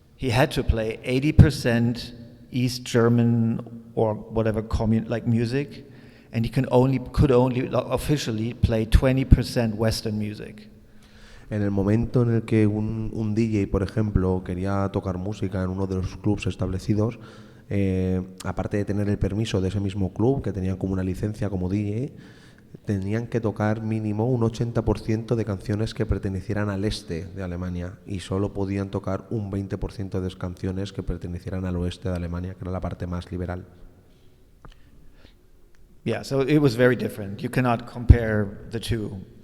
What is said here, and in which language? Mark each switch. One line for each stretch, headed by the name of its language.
English: had to play 80% East German or whatever like music, and he could only officially play 20% Western music.
Spanish: En el momento en el que un DJ, por ejemplo, quería tocar música en uno de los clubs establecidos, aparte de tener el permiso de ese mismo club, que tenían como una licencia como DJ, tenían que tocar mínimo un 80% de canciones que pertenecieran al este de Alemania y solo podían tocar un 20% de canciones que pertenecieran al oeste de Alemania, que era la parte más liberal.
English: Yeah, so it was very different. You cannot compare the two.